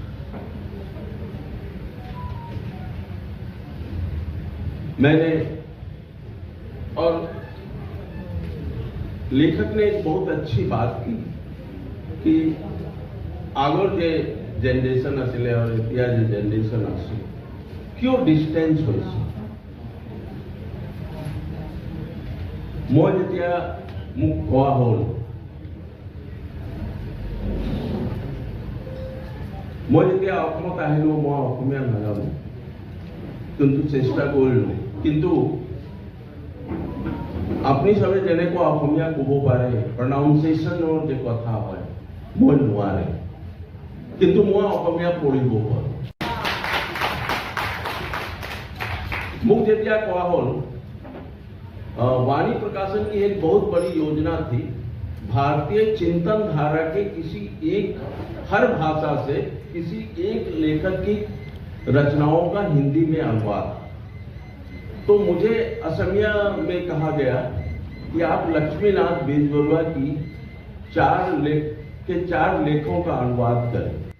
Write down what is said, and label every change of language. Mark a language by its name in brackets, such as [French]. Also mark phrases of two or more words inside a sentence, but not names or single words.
[Hindi] मैंने, और लेखक ने एक बहुत अच्छी बात की कि [Assamese] আগৰ যে জেনেৰেশ্যন আছিল আৰু এতিয়া যে জেনেৰেশ্যন আছিল কিয় ডিষ্টেন্স হৈছে। মই যেতিয়া মোক কোৱা হ'ল, মই যেতিয়া অসমত আহিলো, মই অসমীয়া নাজানো, কিন্তু চেষ্টা কৰিলো। কিন্তু আপুনি সবে যেনেকুৱা অসমীয়া ক'ব পাৰে, প্ৰনাউন্সিয়েশ্যনৰ যে কথা হয়, মই নোৱাৰে, কিন্তু মই অসমীয়া পঢ়িব পাৰো। মোক যেতিয়া কোৱা হ'ল, [Hindi] वाणी प्रकाशन की एक बहुत बड़ी योजना थी, भारतीय चिंतन धारा के किसी एक, हर भाषा से किसी एक लेखक की रचनाओं का हिंदी में अनुवाद। तो मुझे असमिया में कहा गया कि आप लक्ष्मीनाथ बेजबरुआ की 4 लेखों का अनुवाद करें।